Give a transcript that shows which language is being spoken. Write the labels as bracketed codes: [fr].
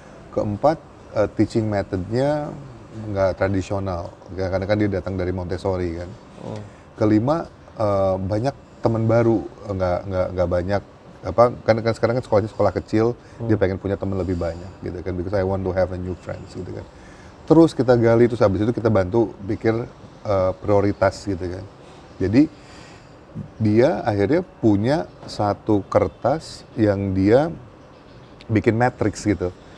[id] Keempat, teaching methodnya nggak tradisional, karena kan dia datang dari Montessori kan. Kelima, banyak teman baru, nggak banyak kan sekarang kan sekolahnya sekolah kecil, dia pengen punya teman lebih banyak, gitu kan. [en] Because I want to have a new friends, [id] gitu kan. Terus kita gali, terus habis itu kita bantu pikir prioritas, gitu kan. Jadi dia akhirnya punya satu kertas yang dia bikin matriks gitu.